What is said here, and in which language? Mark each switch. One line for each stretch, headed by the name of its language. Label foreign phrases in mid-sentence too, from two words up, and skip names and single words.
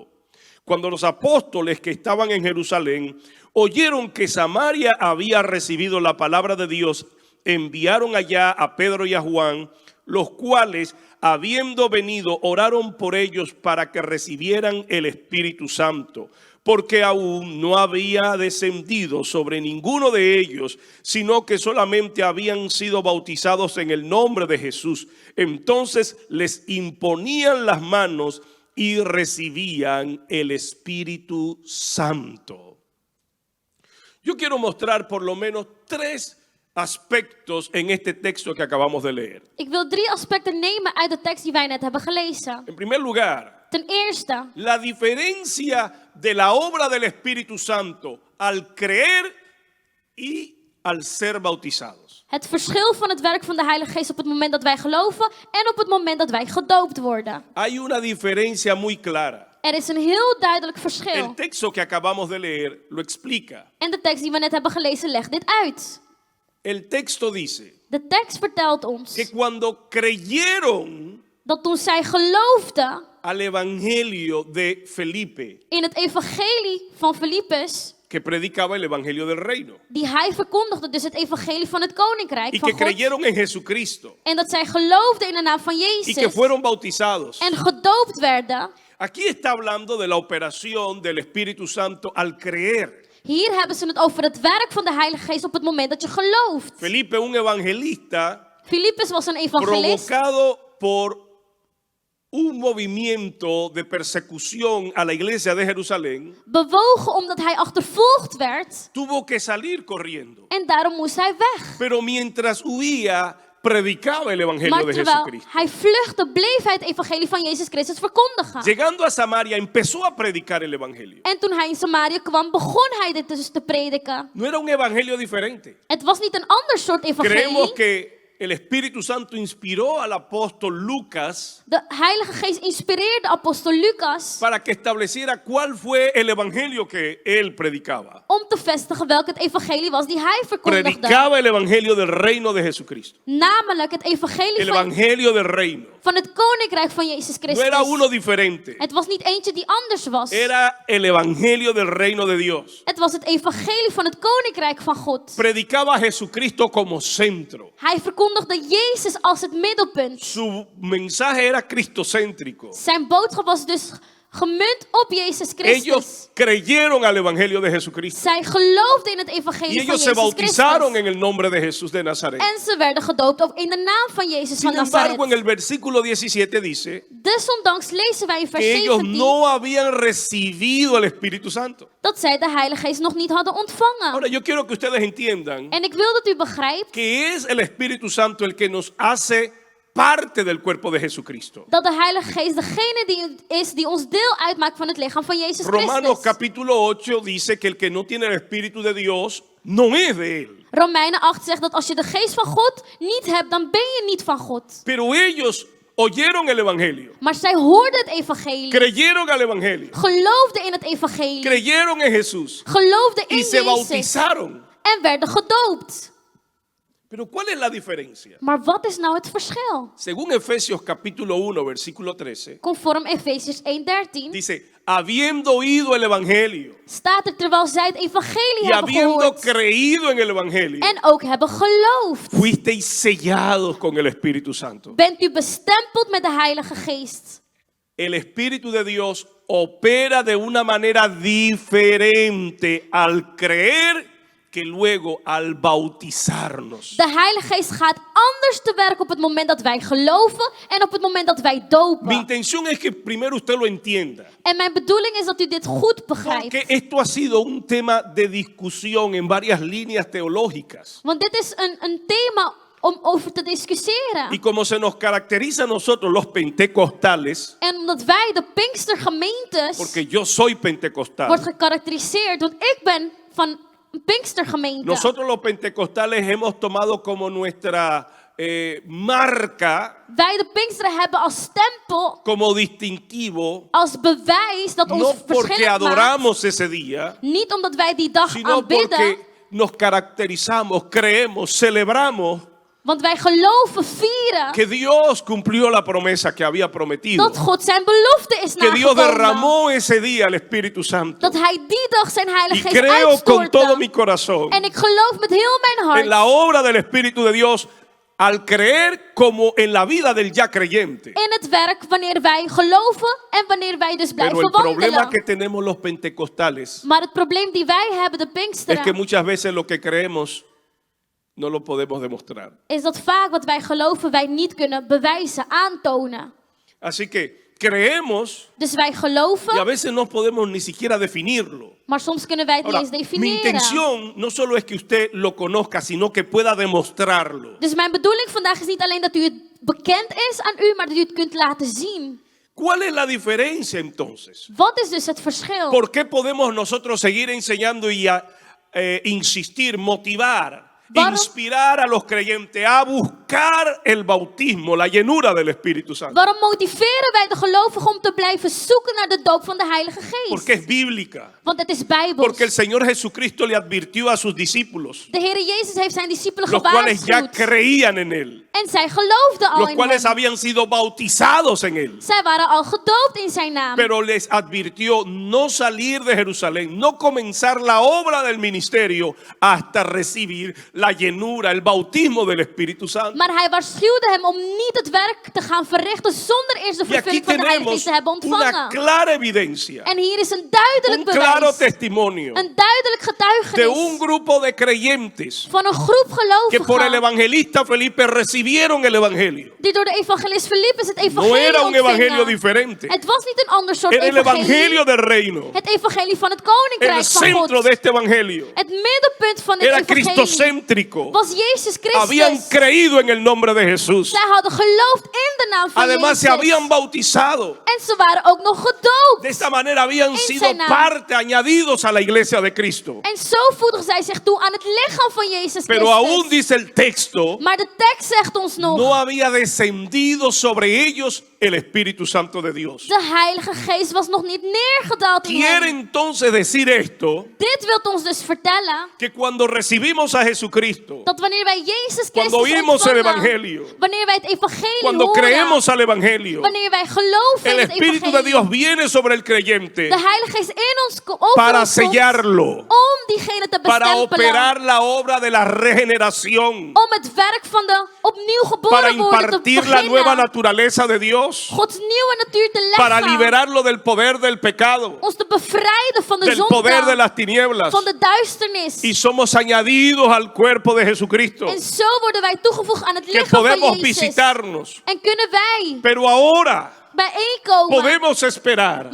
Spanish: Cuando los apóstoles que estaban en Jerusalén oyeron que Samaria había recibido la palabra de Dios, enviaron allá a Pedro y a Juan, los cuales, habiendo venido, oraron por ellos para que recibieran el Espíritu Santo, porque aún no había descendido sobre ninguno de ellos, sino que solamente habían sido bautizados en el nombre de Jesús. Entonces les imponían las manos y recibían el Espíritu Santo. Yo quiero mostrar por lo menos 3 aspectos en este texto que acabamos de leer.
Dutch: Ik wil 3 aspecten nemen uit de tekst die wij net hebben gelezen.
Spanish: En primer lugar,
Dutch: Ten eerste,
Spanish: la diferencia de la obra del Espíritu Santo al creer y al ser bautizados.
Dutch: het verschil van het werk van de Heilige Geest op het moment dat wij geloven en op het moment dat wij gedoopt worden.
Spanish: Hay una diferencia muy clara.
Dutch: Er is een heel duidelijk
Spanish: El
Dutch: verschil.
Spanish: texto que acabamos de leer lo explica.
Dutch: En de tekst die we net hebben gelezen legt dit uit.
Spanish: El texto dice,
Dutch: De tekst vertelt ons
Spanish: que cuando creyeron
Dutch: dat toen zij geloofden
Spanish: al evangelio de Felipe,
Dutch: in het evangelie van Filippus,
Spanish: que predicaba el evangelio del reino,
Dutch: die hij verkondigde, dus het evangelie van het koninkrijk
Spanish: y
Dutch: van
Spanish: que
Dutch: God.
Spanish: creyeron en Jesucristo
Dutch: En dat zij geloofden in de naam van
Spanish: y que
Dutch: Jezus
Spanish: fueron bautizados.
Dutch: en gedoopt werden.
Spanish: Aquí está hablando de la operación del Espíritu Santo al creer.
Dutch: Hier hebben ze het over het werk van de Heilige Geest op het moment dat je gelooft.
Spanish: Felipe, un evangelista,
Dutch: Filippus was een evangelist,
Spanish: provocado por un movimiento de persecución a la iglesia de Jerusalén,
Dutch: bewogen omdat hij achtervolgd werd
Spanish: tuvo que salir corriendo.
Dutch: en daarom moest hij weg.
Spanish: Pero mientras huía, predicaba el evangelio
Dutch: Maar
Spanish: de
Dutch: terwijl
Spanish: Jesucristo.
Dutch: hij vluchtte, bleef hij het evangelie van Jezus Christus verkondigen.
Spanish: Llegando a Samaria, empezó a predicar el evangelio.
Dutch: En toen hij in Samaria kwam, begon hij dit dus te prediken.
Spanish: No era un evangelio diferente.
Dutch: Het was niet een ander soort
Spanish: Creemos
Dutch: evangelie.
Spanish: que el Espíritu Santo inspiró al apóstol Lucas
Dutch: De Heilige Geest inspireerde apostel Lucas
Spanish: para que estableciera cuál fue el evangelio que él predicaba.
Dutch: om te vestigen welk het evangelie was die hij verkondigde.
Spanish: Predicaba el evangelio del reino de Jesucristo.
Dutch: Namelijk het evangelie
Spanish: El evangelio del reino.
Dutch: van het koninkrijk van Jezus
Spanish: No era uno
Dutch: Christus.
Spanish: diferente.
Dutch: Het was niet eentje die anders was.
Spanish: Era el evangelio del reino de Dios.
Dutch: Het was het evangelie van het koninkrijk van God.
Spanish: Predicaba a Jesucristo como centro.
Dutch: Hij verkondigde Jezus als het middelpunt.
Spanish: Su mensaje era cristocéntrico.
Dutch: Zijn boodschap was dus gemunt op Jezus Christus.
Spanish: Ellos creyeron al evangelio de Jesucristo.
Dutch: Zij geloofden in het
Spanish: Y
Dutch: evangelie van
Spanish: ellos se
Dutch: Jezus
Spanish: bautizaron
Dutch: Christus.
Spanish: en el nombre de Jesús de Nazaret.
Dutch: En ze werden gedoopt ook in de naam van Jezus van
Spanish: Sin embargo, en
Dutch: Nazaret.
Spanish: el versículo 17 dice
Dutch: Desondanks lezen wij in vers
Spanish: que ellos
Dutch: 17
Spanish: no habían recibido el Espíritu Santo.
Dutch: dat zij de Heilige Geest nog niet hadden ontvangen.
Spanish: Ahora, yo quiero que ustedes entiendan
Dutch: En ik wil dat u begrijpt
Spanish: que es el Espíritu Santo el que nos hace parte del cuerpo de Jesucristo.
Dutch: dat de Heilige Geest degene die ons deel uitmaakt van het lichaam van Jezus
Spanish: Romanos
Dutch: Christus.
Spanish: capítulo 8 dice que el que no tiene el Espíritu de Dios no es de él.
Dutch: Romeinen 8 zegt dat als je de geest van God niet hebt, dan ben je niet van God.
Spanish: Pero ellos oyeron el Evangelio,
Dutch: Maar zij hoorden het evangelie,
Spanish: creyeron al Evangelio,
Dutch: geloofden in het evangelie,
Spanish: creyeron en Jesús
Dutch: geloofden in
Spanish: y se
Dutch: Jezus
Spanish: bautizaron.
Dutch: en werden gedoopt.
Spanish: Pero ¿cuál es la diferencia?
Dutch: Maar wat is nou het verschil?
Spanish: Según Efesios capítulo 1, versículo 13,
Dutch: Conform Efesiërs 1:13
Spanish: dice, habiendo oído el Evangelio
Dutch: staat er terwijl zij het evangelie
Spanish: y
Dutch: hebben
Spanish: habiendo
Dutch: gehoord
Spanish: creído en el Evangelio,
Dutch: en ook hebben geloofd,
Spanish: fuisteis sellados con el Espíritu Santo.
Dutch: bent u bestempeld met de Heilige Geest.
Spanish: El Espíritu de Dios opera de una manera diferente al creer que luego al bautizarnos.
Dutch: De Heilige Geest gaat anders te werk op het moment dat wij geloven en op het moment dat wij
Spanish: Mi
Dutch: dopen.
Spanish: intención es que primero usted lo entienda,
Dutch: En mijn bedoeling is dat u dit goed
Spanish: porque
Dutch: begrijpt.
Spanish: esto ha sido un tema de discusión en varias líneas teológicas.
Dutch: Want dit is een thema om over te discussiëren.
Spanish: Y como se nos caracteriza a nosotros los pentecostales,
Dutch: En omdat wij, de Pinkstergemeentes,
Spanish: porque yo soy pentecostal,
Dutch: wordt gekarakteriseerd. Want ik ben van een Pinkstergemeente.
Spanish: nosotros los pentecostales hemos tomado como nuestra marca,
Dutch: Wij, de Pinksteren, hebben als stempel,
Spanish: como distintivo,
Dutch: als bewijs dat ons
Spanish: no porque
Dutch: verschillend maakt.
Spanish: adoramos ese día,
Dutch: Niet omdat wij die dag
Spanish: sino
Dutch: aanbidden.
Spanish: porque nos caracterizamos, creemos, celebramos
Dutch: Want wij geloven, vieren
Spanish: que Dios cumplió la promesa que había prometido,
Dutch: dat God zijn belofte is
Spanish: que Dios
Dutch: nagekomen.
Spanish: derramó ese día el Espíritu Santo.
Dutch: Dat hij die dag zijn
Spanish: Y
Dutch: Heilige Geest
Spanish: creo con todo mi
Dutch: uitstortte.
Spanish: corazón
Dutch: En ik geloof met heel mijn
Spanish: en la
Dutch: hart
Spanish: obra del Espíritu de Dios al creer como en la vida del ya creyente.
Dutch: in het werk wanneer wij geloven en wanneer wij dus
Spanish: Pero
Dutch: blijven
Spanish: el problema
Dutch: wandelen.
Spanish: que tenemos los pentecostales
Dutch: Maar het probleem die wij hebben, de
Spanish: es que
Dutch: Pinksteren,
Spanish: muchas veces lo que creemos no lo podemos demostrar.
Dutch: is dat vaak wat wij geloven wij niet kunnen bewijzen, aantonen.
Spanish: Así que creemos
Dutch: Dus wij
Spanish: y a
Dutch: geloven,
Spanish: veces no podemos ni siquiera definirlo.
Dutch: maar soms kunnen wij het niet
Spanish: Ahora,
Dutch: eens
Spanish: mi
Dutch: definiëren.
Spanish: intención no solo es que usted lo conozca, sino que pueda demostrarlo.
Dutch: Dus mijn bedoeling vandaag is niet alleen dat u het bekend is aan u, maar dat u het kunt laten zien.
Spanish: ¿Cuál es la diferencia entonces?
Dutch: Wat is dus het verschil?
Spanish: ¿Por qué podemos nosotros seguir enseñando y insistir, motivar,
Dutch: Waarom-
Spanish: inspirar a los creyentes a buscar buscar el bautismo, la llenura del Espíritu Santo?
Dutch: Waarom motiveren wij de gelovigen om te blijven zoeken naar de doop van de Heilige
Spanish: Porque
Dutch: Geest?
Spanish: es bíblica.
Dutch: Want het is bijbels.
Spanish: Porque el Señor Jesucristo le advirtió a sus discípulos,
Dutch: De Heer Jezus heeft zijn discipelen
Spanish: los cuales ya
Dutch: gewaarschuwd.
Spanish: creían en Él,
Dutch: En zij geloofden al
Spanish: los
Dutch: in
Spanish: cuales
Dutch: hem.
Spanish: habían sido bautizados en Él.
Dutch: Zij waren al gedoopt in zijn naam.
Spanish: Pero les advirtió no salir de Jerusalén, no comenzar la obra del ministerio hasta recibir la llenura, el bautismo del Espíritu Santo.
Dutch: Maar hij waarschuwde hem om niet het werk te gaan verrichten zonder eerst de
Spanish: Y aquí
Dutch: vervulling van de Heilige
Spanish: tenemos
Dutch: Geest te hebben
Spanish: una
Dutch: ontvangen.
Spanish: clara evidencia,
Dutch: En hier is een duidelijk
Spanish: un claro
Dutch: bewijs,
Spanish: testimonio
Dutch: een duidelijk
Spanish: de
Dutch: getuigenis
Spanish: un grupo de creyentes
Dutch: van een groep
Spanish: que por el
Dutch: gelovigen
Spanish: evangelista Felipe recibieron el evangelio.
Dutch: die door de evangelist Philippus het
Spanish: No
Dutch: evangelie
Spanish: era un evangelio
Dutch: ontvingen.
Spanish: diferente,
Dutch: Het was niet een ander soort
Spanish: era el evangelio
Dutch: evangelie,
Spanish: del reino.
Dutch: het evangelie van het
Spanish: El
Dutch: koninkrijk van
Spanish: centro
Dutch: God.
Spanish: de este evangelio
Dutch: Het middenpunt van dit
Spanish: era
Dutch: evangelie
Spanish: cristocéntrico.
Dutch: was Jezus
Spanish: Habían
Dutch: Christus.
Spanish: creído en el nombre de Jesús.
Dutch: Zij hadden geloofd in de naam van
Spanish: Además se
Dutch: Jezus.
Spanish: habían bautizado.
Dutch: En ze waren ook nog gedoopt.
Spanish: De esta manera habían
Dutch: En
Spanish: sido
Dutch: zijn naam.
Spanish: parte, añadidos a la iglesia de Cristo.
Dutch: En zo voegden zij zich toe aan het lichaam van Jezus
Spanish: Pero
Dutch: Christus.
Spanish: aún dice el texto,
Dutch: Maar de tekst zegt ons nog,
Spanish: no había descendido sobre ellos el Espíritu Santo de Dios.
Dutch: de Heilige Geest was nog niet neergedaald in
Spanish: Quiere
Dutch: hen.
Spanish: entonces decir esto,
Dutch: Dit wil ons dus vertellen
Spanish: que cuando recibimos a Jesucristo,
Dutch: dat wanneer wij Jezus
Spanish: cuando
Dutch: Christus
Spanish: oímos el
Dutch: ontvangen,
Spanish: evangelio,
Dutch: wanneer wij het evangelie
Spanish: cuando
Dutch: horen,
Spanish: creemos al evangelio,
Dutch: wanneer wij geloven
Spanish: el
Dutch: in het
Spanish: Espíritu de
Dutch: evangelie,
Spanish: Dios viene sobre el creyente
Dutch: de Heilige Geest in ons over
Spanish: para
Dutch: ons komt,
Spanish: sellarlo,
Dutch: om diegene te
Spanish: para
Dutch: bestempelen,
Spanish: operar la obra de la regeneración,
Dutch: om het werk van de opnieuw
Spanish: para
Dutch: geboren worden te
Spanish: impartir la nueva
Dutch: beginnen,
Spanish: naturaleza de Dios,
Dutch: Gods nieuwe natuur te
Spanish: para
Dutch: leggen,
Spanish: liberarlo del poder del pecado,
Dutch: ons te bevrijden van de
Spanish: del poder de
Dutch: zonde,
Spanish: las tinieblas,
Dutch: van de duisternis.
Spanish: y somos añadidos al cuerpo de Jesucristo,
Dutch: En zo worden wij toegevoegd aan het
Spanish: que
Dutch: lichaam van
Spanish: podemos
Dutch: Jezus.
Spanish: visitarnos.
Dutch: En kunnen wij
Spanish: Pero ahora
Dutch: bijeenkomen.
Spanish: podemos esperar